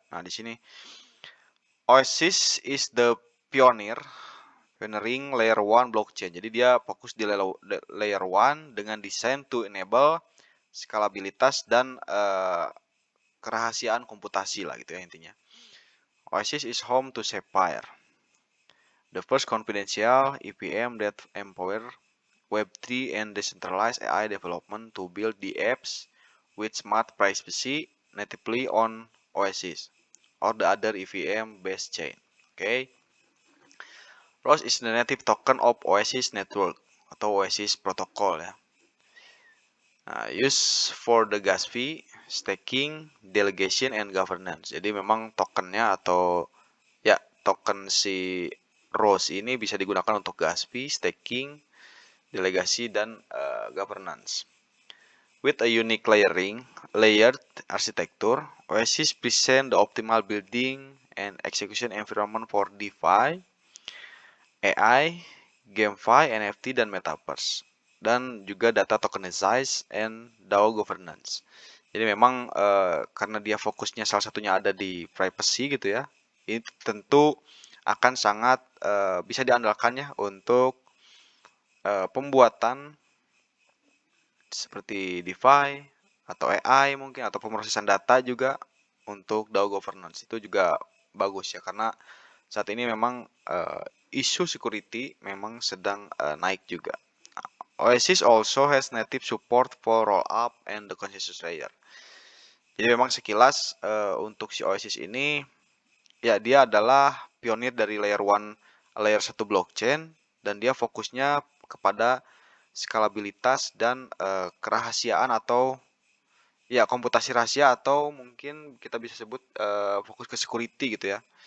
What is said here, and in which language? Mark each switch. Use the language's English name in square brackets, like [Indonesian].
[Indonesian] Nah, di sini [English] Oasis is the pioneering layer 1 blockchain. [Indonesian] Jadi dia fokus di layer 1 dengan desain [English] to enable [Indonesian] skalabilitas dan kerahasiaan komputasi lah gitu ya intinya. [English] Oasis is home to Sapphire, the first confidential EVM that empower Web3 and decentralized AI development to build the apps with smart privacy natively on Oasis or the other EVM-based chain. Okay. Rose is the native token of Oasis Network [Indonesian] atau Oasis Protocol ya. [English] Used for the gas fee, staking, delegation, and governance. [Indonesian] Jadi memang tokennya atau ya token si Rose ini bisa digunakan untuk gas fee, staking, delegasi, dan governance. [English] With a unique layered architecture, Oasis present the optimal building and execution environment for DeFi, AI, GameFi, NFT, [Indonesian] dan [English] Metaverse. [Indonesian] Dan juga [English] data tokenized and DAO governance. [Indonesian] Jadi memang karena dia fokusnya salah satunya ada di privacy gitu ya, ini tentu akan sangat bisa diandalkannya untuk pembuatan seperti DeFi atau AI mungkin atau pemrosesan data juga untuk DAO governance itu juga bagus ya karena saat ini memang isu security memang sedang naik juga. [English] Oasis also has native support for rollup and the consensus layer. [Indonesian] Jadi memang sekilas untuk si Oasis ini ya dia adalah pionir dari layer 1 blockchain dan dia fokusnya kepada skalabilitas dan kerahasiaan atau ya komputasi rahasia, atau mungkin kita bisa sebut fokus ke security gitu ya.